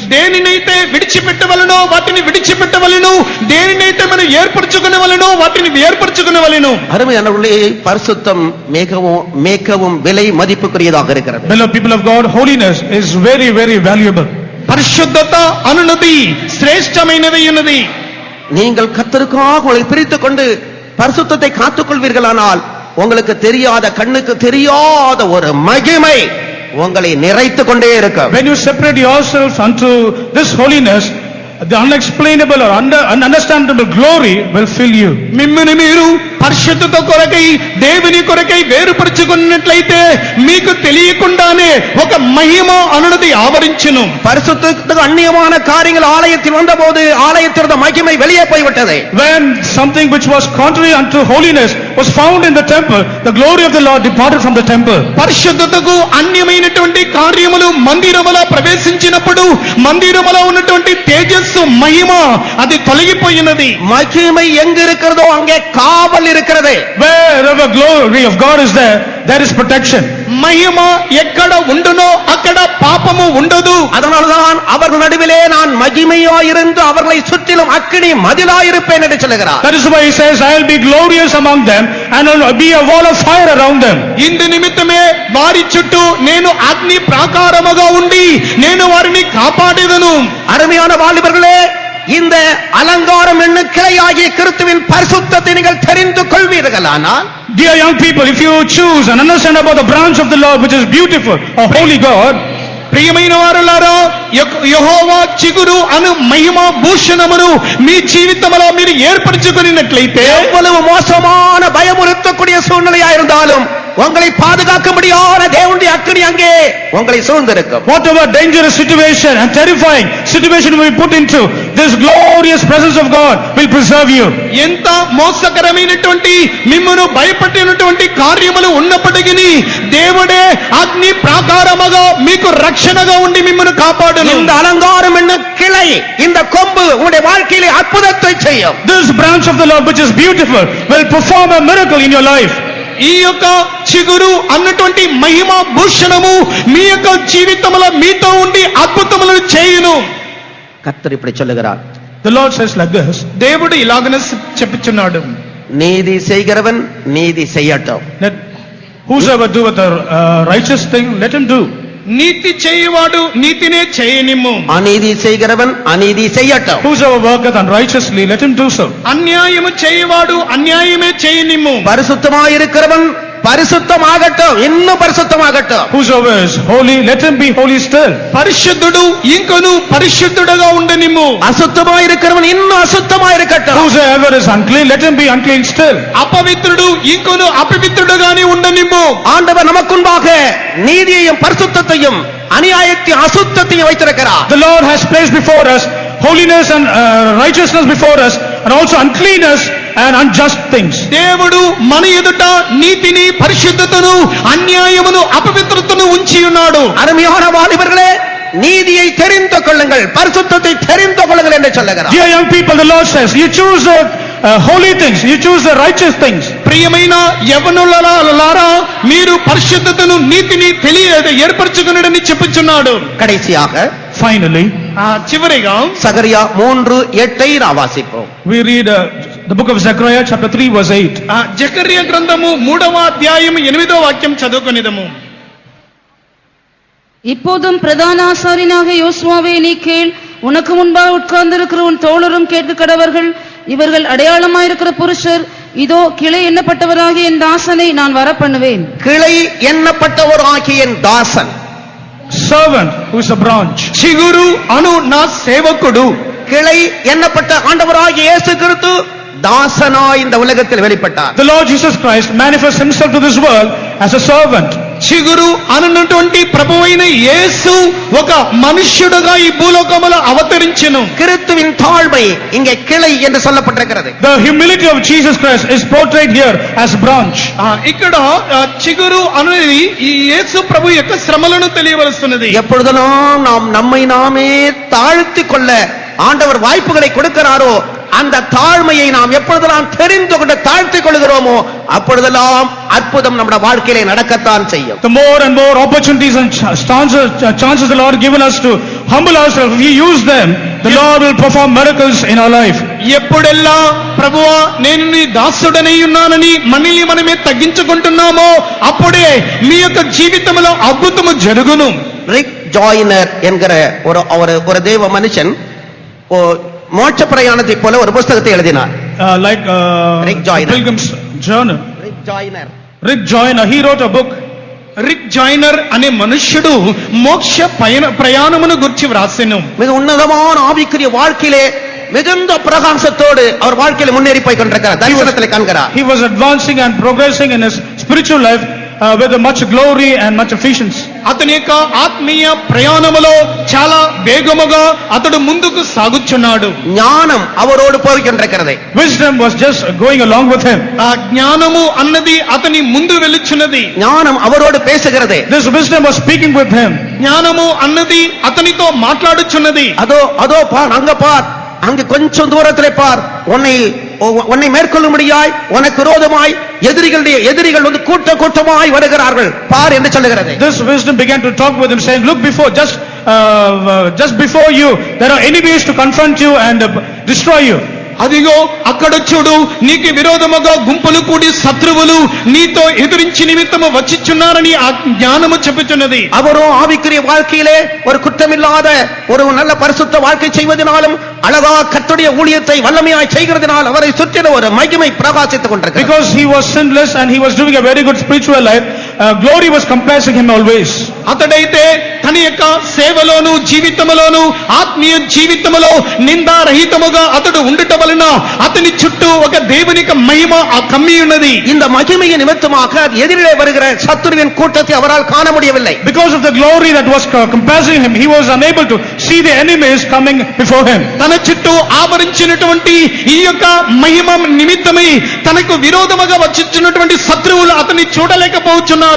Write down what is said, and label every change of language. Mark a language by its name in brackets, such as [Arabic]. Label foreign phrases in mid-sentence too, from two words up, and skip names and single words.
[Telugu] దేనినైతే విడిచిపెట్టవలెనో వాటిని విడిచిపెట్టవలెను, దేనినైతే మనం ఏర్పరచుకొనవలెనో వాటిని ఏర్పరచుకొనవలెను. [Tamil] அருமையானவர்களே, பரிசுத்தம் மிகவும் விலை மதிப்புக்குரியதாக இருக்கிறது. [English] Beloved people of God, holiness is very, very valuable. [Telugu] పరిశుద్ధత అనునది శ్రేష్టమైనది ఉన్నది. [Tamil] நீங்கள் கர்த்தருக்காக உங்களை பிரித்துக் கொண்டு பரிசுத்தத்தை காத்துக் கொள்வீர்களானால் உங்களுக்கு தெரியாத, கண்ணுக்கு தெரியாத ஒரு மகிமை உங்களை நிறைத்துக் கொண்டே இருக்கும். [English] When you separate yourselves unto this holiness, the unexplainable or ununderstandable glory will fill you. [Telugu] మిమ్ముని మీరు పరిశుద్ధత కొరకై దేవుని కొరకై వేరుపరచుకున్నట్లయితే మీకు తెలియకుండానే ఒక మహిమ అనునది ఆవరించును. [Tamil] பரிசுத்தத்துக்கு அந்நியமான காரியங்கள் ஆலயத்தில் வந்தபோது ஆலயத்திலிருந்த மகிமை வெளியே போய்விட்டது. [English] When something which was contrary unto holiness was found in the temple, the glory of the Lord departed from the temple. [Telugu] పరిశుద్ధతకు అన్యమైనటువంటి కార్యములు మందిరములో ప్రవేశించినప్పుడు మందిరములో ఉన్నటువంటి తేజస్సు మహిమ అది తొలగిపోయినది. [Tamil] மகிமை எங்க இருக்கிறதோ அங்கே காவல் இருக்கிறது. [English] Wherever glory of God is there, there is protection. [Telugu] మహిమ ఎక్కడ ఉండునో అక్కడ పాపము ఉండదు. [Tamil] அதனால்தான் அவர்கள் நடுவிலே நான் மகிமையாயிருந்து அவர்களை சுற்றிலும் அக்கினி மதிலாயிருப்பேன் என்று சொல்கிறார். [English] That is why he says, I will be glorious among them and will be a wall of fire around them. [Telugu] ఇందు నిమిత్తమే వారి చుట్టూ నేను అగ్ని ప్రాకారముగా ఉండి నేను వారిని కాపాడేదను. [Tamil] அருமையான வாலிபர்களே, இந்த அலங்காரம் என்ன கிளையாகிய கிறிஸ்துவின் பரிசுத்தத்தை நீங்கள் தெரிந்து கொள்வீர்களானால், [English] Dear young people, if you choose and understand about the branch of the Lord which is beautiful, a holy God, [Telugu] ప్రియమైన వారులారా, యెహోవా చిగురు అను మహిమ భూషణమును మీ జీవితంలో మీరు ఏర్పరచుకున్నట్లయితే [Tamil] எவ்வளவு மோசமான பயமுறுத்தக்கூடிய சூழ்நிலையா இருந்தாலும் உங்களை பாதுகாக்கும்படியான தேவனுடைய அக்கினி அங்கே உங்களை சூழ்ந்திருக்கும். [English] whatever dangerous situation and terrifying situation we put into, this glorious presence of God will preserve you. [Telugu] ఎంత మోసకరమైనటువంటి మిమ్మును భయపెట్టినటువంటి కార్యములు ఉన్నప్పటికీ దేవుడే అగ్ని ప్రాకారముగా మీకు రక్షణగా ఉండి మిమ్మును కాపాడును. [Tamil] இந்த அலங்காரம் என்ன கிளை, இந்த கொம்பு உங்களுடைய வாழ்க்கையிலே அற்புதத்தை செய்யும். [English] This branch of the Lord which is beautiful will perform a miracle in your life. [Telugu] ఈ యొక్క చిగురు అన్నటువంటి మహిమ భూషణము మీ యొక్క జీవితంలో మీతో ఉండి అద్భుతములను చేయును. [Tamil] கர்த்தர் இப்படி சொல்லுகிறார், [English] The Lord says like this, [Telugu] దేవుడు ఇలాగనే చెప్పుచున్నాడు, [Tamil] நீதி செய்கிறவன் நீதி செய்யட்டும். [English] that whosoever doeth the righteous thing, let him do. [Telugu] నీతి చేయువాడు నీతినే చేయనిమ్ము, [Tamil] அநீதி செய்கிறவன் அநீதி செய்யட்டும். [English] Whosoever worketh unrighteously, let him do so. [Telugu] అన్యాయము చేయువాడు అన్యాయమే చేయనిమ్ము, [Tamil] பரிசுத்தமாயிருக்கிறவன் பரிசுத்தமாகட்டும், இன்னும் பரிசுத்தமாகட்டும். [English] Whosoever is holy, let him be holy still. [Telugu] పరిశుద్ధుడు ఇంకొను పరిశుద్ధుడుగా ఉండనిమ్ము, [Tamil] அசுத்தமாயிருக்கிறவன் இன்னும் அசுத்தமாயிருக்கட்டும். [English] Whosoever is unclean, let him be unclean still. [Telugu] అపవిత్రుడు ఇంకొను అపవిత్రుడుగానే ఉండనిమ్ము. [Tamil] ஆண்டவர் நமக்குன்பாக நீதியையும் பரிசுத்தத்தையும் அநியாயத்தையும் அசுத்தத்தையும் வைத்திருக்கிறார். [English] The Lord has placed before us holiness and righteousness before us, and also uncleanness and unjust things. [Telugu] దేవుడు మన ఎదుట నీతిని పరిశుద్ధతను అన్యాయమును అపవిత్రతను ఉంచి ఉన్నాడు. [Tamil] அருமையான வாலிபர்களே, நீதியை தெரிந்து கொள்ளுங்கள், பரிசுத்தத்தை தெரிந்து கொள்ளுங்கள் என்று சொல்லுகிறார். [English] Dear young people, the Lord says, you choose the holy things, you choose the righteous things. [Telugu] ప్రియమైన యవ్వనులారా, మీరు పరిశుద్ధతను నీతిని ఏర్పరచుకున్నాడని చెప్పుచున్నాడు. [Tamil] கடைசியாக [English] Finally, [Telugu] చివరిగా [Tamil] சகரியா 3:8 நாம் வாசிப்போம். [English] we read the book of Zechariah chapter 3 verse 8. [Telugu] జకర్యా గ్రంథము 3వ అధ్యాయం 8వ వాక్యం చదువుకొనిదము. [Tamil] இப்போதும் பிரதான ஆசாரியனாக யோசுவாவே நீ கேள், உனக்கு முன்பாக உட்கார்ந்திருக்கிற உன் தோழரும் கேட்க கடவர்கள், இவர்கள் அடையாளமாயிருக்கிற புருஷர், இதோ கிளை எண்ணப்பட்டவராகிய என் தாசனை நான் வரப்பண்ணுவேன். கிளை எண்ணப்பட்டவர் ஆகிய என் தாசன், [English] Servant who is a branch. [Telugu] చిగురు అను నా సేవకుడు. [Tamil] கிளை எண்ணப்பட்ட ஆண்டவராகிய இயேசு கிறிஸ்து தாசனாய் இந்த உலகத்தில் வெளிப்பட்டார். [English] The Lord Jesus Christ manifests himself to this world as a servant. [Telugu] చిగురు అనున్నటువంటి ప్రభువైన యేసు ఒక మనుష్యుడుగా ఈ భూలోకములో అవతరించెను. [Tamil] கிறிஸ்துவின் தாழ்மை இங்கே கிளை என்று சொல்லப்பட்டிருக்கிறது. [English] The humility of Jesus Christ is portrayed here as branch. [Telugu] ఇక్కడ చిగురు అనేది ఈ యేసు ప్రభు యొక్క శ్రమలను తెలియవలస్తున్నది. [Tamil] எப்பொழுதெல்லாம் நாம் நம்மை நாமே தாழ்த்திக் கொள்ள ஆண்டவர் வாய்ப்புகளை கொடுக்கிறாரோ, அந்த தாழ்மையை நாம் எப்பொழுதெல்லாம் தெரிந்து கொண்டு தாழ்த்திக் கொள்கிறோமோ, அப்பொழுதெல்லாம் அற்புதம் நம்முடைய வாழ்க்கையிலே நடக்கத்தான் செய்யும். [English] The more and more opportunities and chances the Lord given us to humble ourselves, if we use them, the Lord will perform miracles in our life. [Telugu] ఎప్పుడెల్లా ప్రభువా నేను నీ దాసుడనై ఉన్నానని మనల్ని మనమే తగ్గించుకుంటున్నామో, అప్పుడే మీ యొక్క జీవితంలో అద్భుతము జరుగును. [Tamil] ரிக் ஜாயினர் என்கிற ஒரு தேவ மனுஷன் மோட்ச பிரயாணத்தை போல ஒரு புத்தகத்தை எழுதினார். [English] Like Rick Joyner. Pilgrim's Journal. Rick Joyner, he wrote a book. [Telugu] రిక్ జాయినర్ అనే మనుష్యుడు మోక్ష ప్రయాణమును గురించి వ్రాసెను. [Tamil] மிக உன்னதமான ஆவிக்குரிய வாழ்க்கையிலே மிகுந்த பிரகாசத்தோடு அவர் வாழ்க்கையில முன்னேறி போய் கொண்டிருக்கிறார். தரிசனத்தில் காண்கிறார். [English] He was advancing and progressing in his spiritual life with much glory and much efficiency. [Telugu] అతని యొక్క ఆత్మీయ ప్రయాణములో చాలా వేగముగా అతడు ముందుకు సాగుచున్నాడు. [Tamil] ஞானம் அவரோடு போய் கொண்டிருக்கிறது. [English] Wisdom was just going along with him. [Telugu] ఆ జ్ఞానము అన్నది అతని ముందు వెలుచున్నది. [Tamil] ஞானம் அவரோடு பேசுகிறது. [English] This wisdom was speaking with him. [Telugu] జ్ఞానము అన్నది అతనితో మాట్లాడుచున్నది. [Tamil] அதோ பார், அங்க பார், அங்கு கொஞ்சம் தூரத்திலே பார், உன்னை மேற்கொள்ளும்படியாய் உனக்கு விரோதமாய் எதிரிகள் வந்து கூட்டமாய் வருகிறார்கள் பார் என்று சொல்லுகிறது. [English] This wisdom began to talk with him, saying, look before, just before you there are enemies to confront you and destroy you. [Telugu] అదిగో అక్కడ చూడు, నీకు విరోధముగా గుంపులు కూడి శత్రువులు నీతో ఎదురించి నిమిత్తము వచ్చిచున్నారని ఆ జ్ఞానము చెప్పుచున్నది. [Tamil] அவரும் ஆவிக்குரிய வாழ்க்கையிலே ஒரு குற்றமில்லாத ஒரு நல்ல பரிசுத்த வாழ்க்கை செய்வதனாலும் அழகா கர்த்தருடைய ஊழியத்தை வல்லமையாய் செய்கிறதுனால் அவரை சுற்றின ஒரு மகிமை பிரகாசித்துக் கொண்டிருக்கிறது. [English] Because he was sinless and he was doing a very good spiritual life, glory was compassing him always. [Telugu] అతడైతే తన యొక్క సేవలోను జీవితములోను ఆత్మీయ జీవితములో నిందారహితముగా అతడు ఉండుట వలన అతని చుట్టూ ఒక దేవుని యొక్క మహిమ కమ్మి ఉన్నది. [Tamil] இந்த மகிமையை நிமித்தமாக எதிரிலே வருகிற சத்துருவின் கூட்டத்தை அவரால் காண முடியவில்லை. [English] Because of the glory that was compassing him, he was unable to see the enemies coming before him. [Telugu] తన చుట్టూ ఆవరించినటువంటి ఈ యొక్క మహిమ నిమిత్తమై తనకు విరోధముగా వచ్చినటువంటి శత్రువులు అతన్ని చూడలేకపోతున్నారు.